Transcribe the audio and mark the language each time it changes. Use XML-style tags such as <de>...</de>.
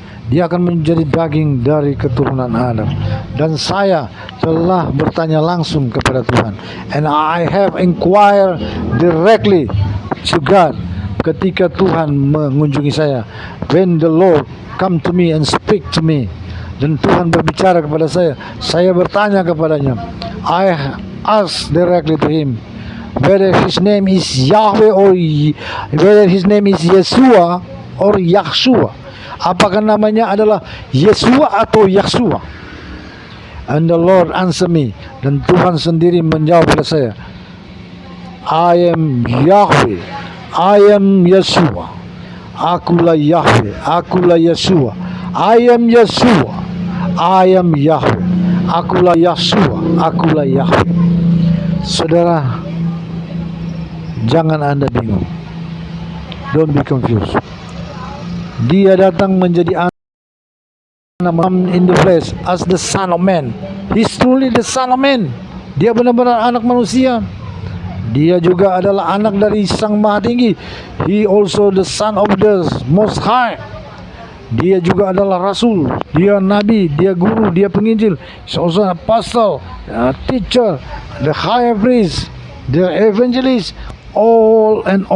<id>Dia akan menjadi daging dari keturunan Adam. Dan saya telah bertanya langsung kepada Tuhan.</id> <en>And I have inquired directly to God.</en> <id>Ketika Tuhan mengunjungi saya,</id> <en>when the Lord come to me</en> <id>and speak to me, dan Tuhan berbicara kepada saya bertanya kepadanya.</id> <en>I asked directly to him whether his name is Yahweh or whether his name is Yeshua or Yahshua.</en> <id>Apakah namanya adalah Yeshua atau Yahshua?</id> <en>And the Lord answer me,</en> <id>dan Tuhan sendiri menjawab pada saya,</id> <en>I am Yahweh, I am Yeshua.</en> <id>Akulah Yahweh, akulah Yeshua.</id> <en>I am Yeshua, I am Yahweh.</en> <id>Akulah Yeshua, akulah Yahweh. Saudara, jangan Anda bingung.</id> <en>Don't be confused.</en> <id>Dia datang menjadi anak</id> <en>in the flesh as the Son of Man. He's truly the Son of Man.</en> <id>Dia benar-benar anak manusia. Dia juga adalah anak dari Sang Maha Tinggi.</id> <en>He also the Son of the Most High.</en> <id>Dia juga adalah Rasul. Dia Nabi. Dia Guru. Dia Penginjil.</id> <en>He's also an apostle, a teacher, the High Priest, the Evangelist. All.</en>